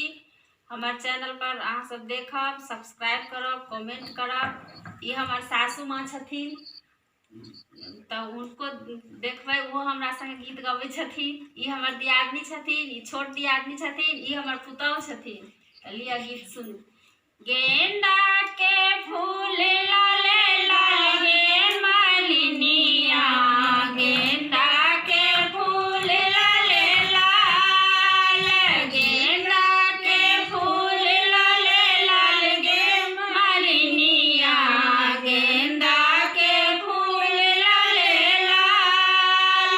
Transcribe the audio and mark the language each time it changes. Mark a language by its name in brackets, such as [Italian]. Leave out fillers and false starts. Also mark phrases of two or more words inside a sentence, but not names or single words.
[Maithili] हमर चैनल पर अहाँ सब देखब, सब्सक्राइब करब, कमेंट करब। ये हमर सासू माँ छथिन तो उनको देखबै, वो हमरा संगे गीत गबै छथिन। ये हमर दियादनी छथिन, ये छोट दियादनी छथिन, ये हमर पुतौह छथिन। तो लिया गीत सुनू। गेंदा के फूल लाले लाल गे मालिनिया, गेंदा के फूल लाले लाल, गेंदा के फूल लाले लाल गे मालिनिया, गेंदा के फूल लाले लाल।